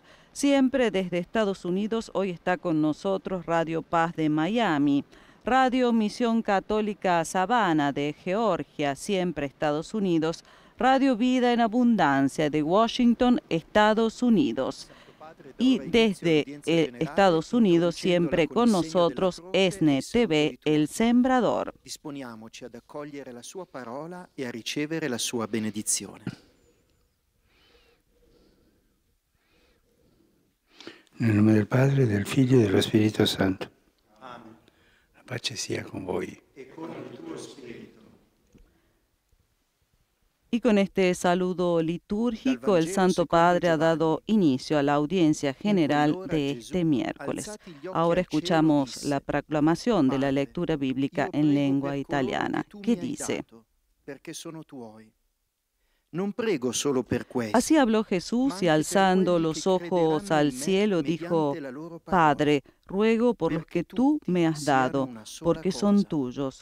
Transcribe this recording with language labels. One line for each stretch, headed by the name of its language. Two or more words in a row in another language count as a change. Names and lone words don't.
Spanish: Siempre desde Estados Unidos, hoy está con nosotros Radio Paz de Miami, Radio Misión Católica Savannah de Georgia, siempre Estados Unidos, Radio Vida en Abundancia de Washington, Estados Unidos. Y desde Estados Unidos, siempre con nosotros, ESNE TV, El Sembrador.
Italian: Disponiamoci ad accogliere la sua parola e a ricevere la sua benedizione. Nel nome del Padre, del Figlio e dello Spirito Santo. Amen. La pace sia con voi. E con il tuo spirito.
Spanish: Y con este saludo litúrgico, el Santo Padre ha dado inicio a la audiencia general de este miércoles. Ahora escuchamos la proclamación de la lectura bíblica en lengua italiana, que dice: Así habló Jesús y alzando los ojos al cielo dijo: Padre, ruego por los que tú me has dado, porque son tuyos.